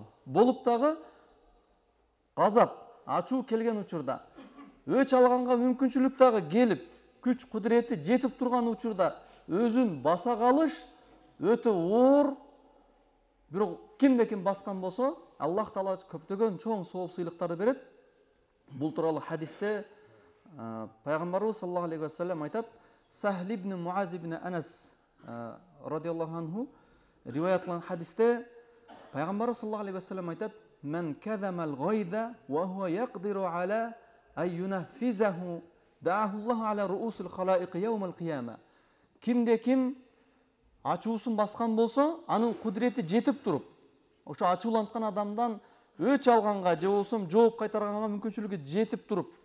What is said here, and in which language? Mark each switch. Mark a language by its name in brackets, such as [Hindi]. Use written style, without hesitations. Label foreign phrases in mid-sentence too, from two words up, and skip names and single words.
[Kyrgyz] Болуп дагы газап, ачуу келген учурда өч алганга мүмкүнчүлүк дагы келип, күч кудурети жетип турган учурда өзүн баса калыш өтө оор. Бирок кимде-ким баскан болсо, Аллах таала көптөгөн чоң сооп сыйлыктарды берет. Бул тууралуу хадисте пайгамбарыбыз [Arabic] صلى الله عليه وسلم [Kyrgyz] айтат: [Arabic] Сахл ибн Муаз ибн Анас رضي الله عنه [Kyrgyz] риваят кылган хадисте пайгамбарыбыз [Arabic] صلى الله عليه وسلم [Kyrgyz] айтат: [Arabic] "من كظم غيظا وهو يقدر على أن ينفذه دعاه الله على رؤوس الخلائق يوم القيامة." [Kyrgyz] Кимде-ким ачуусун баскан болсо, анын кудурети жетип туруп, ошо ачууланткан адамдан өч алганга же болбосо жооп кайтарганга мүмкүнчүлүгү жетип туруп,